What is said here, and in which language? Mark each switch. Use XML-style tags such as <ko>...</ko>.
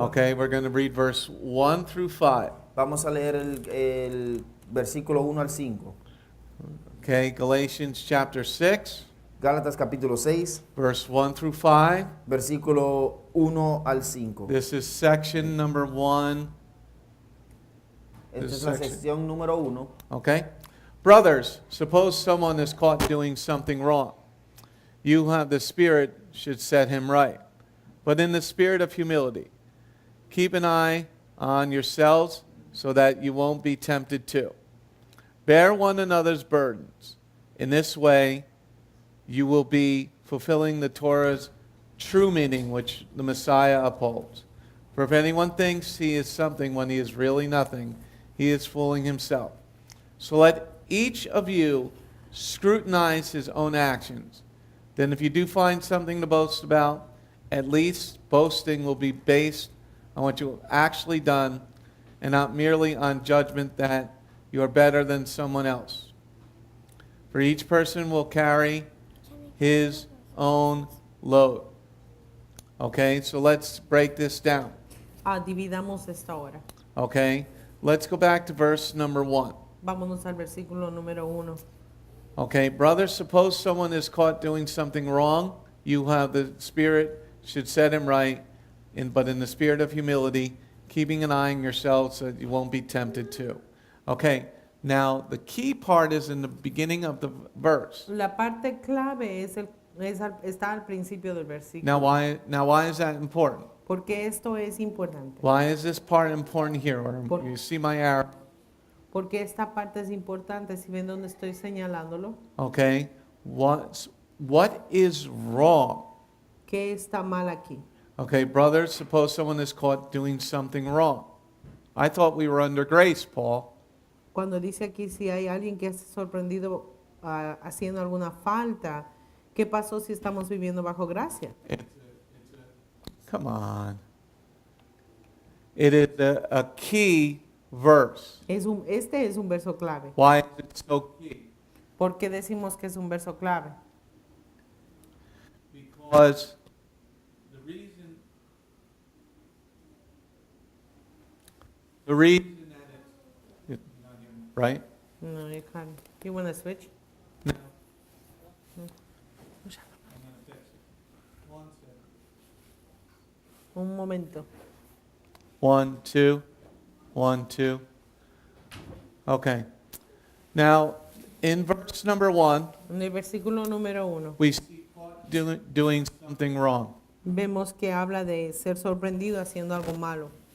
<en>Okay, we're going to read verse 1 through 5.</en> <es>Vamos a leer el versículo 1 al 5.</es> <en>Okay, Galatians chapter 6,</en> <es>Gálatas capítulo 6,</es> <en>verse 1 through 5.</en> <es>versículo 1 al 5.</es> <en>This is section number 1.</en> <es>Esta es la sección número 1.</es> <en>Okay? Brothers, suppose someone is caught doing something wrong. You who have the Spirit should set him right. But in the spirit of humility, keep an eye on yourselves so that you won't be tempted too. Bear one another's burdens. In this way, you will be fulfilling the Torah's true meaning, which the Messiah upholds. For if anyone thinks he is something when he is really nothing, he is fooling himself. So let each of you scrutinize his own actions. Then if you do find something to boast about, at least boasting will be based on what you have actually done and not merely on judgment that you are better than someone else. For each person will carry his own load. Okay, so let's break this down.</en> <es>Dividamos esta hora.</es> <en>Okay, let's go back to verse number 1.</en> <es>Vámonos al versículo número 1.</es> <en>Okay, brothers, suppose someone is caught doing something wrong. You have the Spirit should set him right, but in the spirit of humility, keeping an eye on yourselves so that you won't be tempted too. Okay, now the key part is in the beginning of the verse.</en> <es>La parte clave está al principio del versículo.</es> <en>Now why is that important?</en> <es>Porque esto es importante.</es> <en>Why is this part important here? Or you see my arrow?</en> <es>Porque esta parte es importante. Si ven dónde estoy señalándolo.</es> <en>Okay, what is wrong?</en> <es>¿Qué está mal aquí?</es> <en>Okay, brothers, suppose someone is caught doing something wrong. I thought we were under grace, Paul.</en> <es>Cuando dice aquí si hay alguien que es sorprendido haciendo alguna falta, ¿qué pasó si estamos viviendo bajo gracia?</es> <en>Come on. It is a key verse.</en> <es>Este es un verso clave.</es> <en>Why is it so key?</en> <es>¿Por qué decimos que es un verso clave?</es> <en>Because the reason that it's right? No, you can't. You want to switch?</en> <es>No. Un momento.</es> <en>1, 2, 1, 2. Okay. Now, in verse number 1,</en> <es>En el versículo número 1,</es> <en>we see Paul doing something wrong.</en> <es>vemos que habla de ser sorprendido haciendo algo malo.</es>